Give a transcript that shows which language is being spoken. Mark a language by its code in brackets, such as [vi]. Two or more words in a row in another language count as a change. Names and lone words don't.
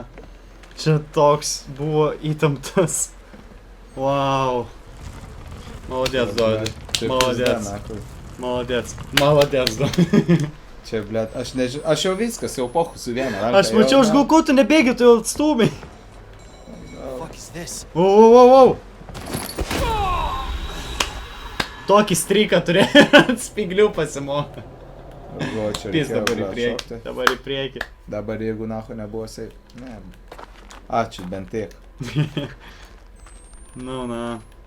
[lt] Čia toks buvo įtemptas. [ru] Wow. Молодец, Dovydai. [lt] Čia [ru] Молодец. пизда, наху. Молодец, Dovydai. [lt] Čia, blėt, aš nežinau, aš jau viskas, jau pohu su viena ranka. Aš mačiau, aš galvoju, tu nebėgi, tu jau atstūmai. [en] What is this? Wow. [lt] Tokį stryką turėjo ant spiglių pasimokė. Galvoju, čia Pis reikėjo, dabar į blėt, priekį. šokti. Dabar į priekį. Dabar jeigu nahu nebuvo safe. Ne. Ačiū, bent tiek. Nu, na.